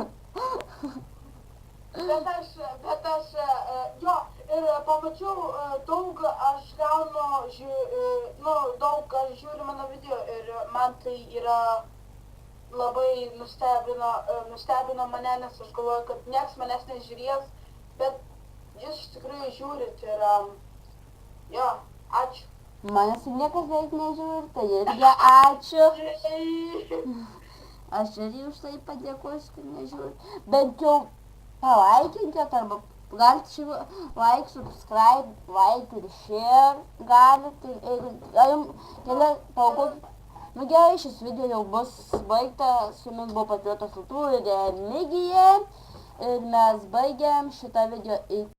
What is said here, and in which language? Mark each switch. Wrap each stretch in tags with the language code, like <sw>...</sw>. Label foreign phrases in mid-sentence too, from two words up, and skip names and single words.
<lt>Bet aš, jo, ir pamačiau daug, aš gaunu, daug kas žiūri mano video ir man tai yra labai nustebino mane, nes aš galvoju, kad nieks manęs nežiūrės, bet jūs iš tikrųjų žiūrit ir, jo, ačiū. Manęs niekas beveik nežiūri, tai irgi ačiū. Aš irgi už tai padėkosiu, kad nežiūri. Bent jau palaikinkit arba galite</lt> <en>like, subscribe, like</en> <lt>ir share galite. Ir jums paukokit. Nu gerai, šis video jau bus baigtas. Su jumis buvo Patriotas Kultūra ir Remigija. Ir mes baigiam šitą video.</lt>